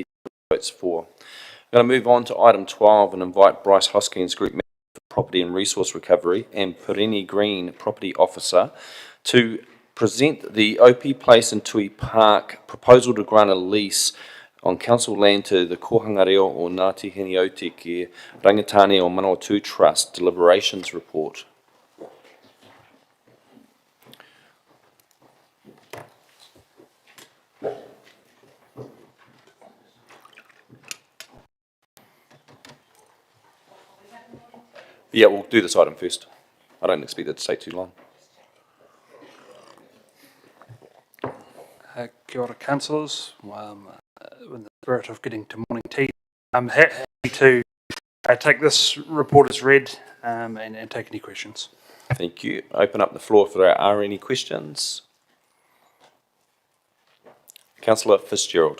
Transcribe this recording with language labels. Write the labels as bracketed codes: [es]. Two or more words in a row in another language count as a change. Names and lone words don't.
[en] Votes for. I'm going to move on to item 12 and invite Bryce Hoskins, Group Manager for Property and Resource Recovery, and Perini Green, Property Officer, to present the OP Place and Tui Park proposal to grant a lease on council land to the Kohanga Reo o Ngāti Hinioti ki Rangitāne o Manawatu Trust deliberations report. Yeah, we'll do this item first. I don't expect it to take too long. [mi] Kia ora, [en] councillors. In the spirit of getting to morning tea, I'm happy to take this report as read and take any questions. Thank you. Open up the floor if there are any questions. Councillor Fitzgerald.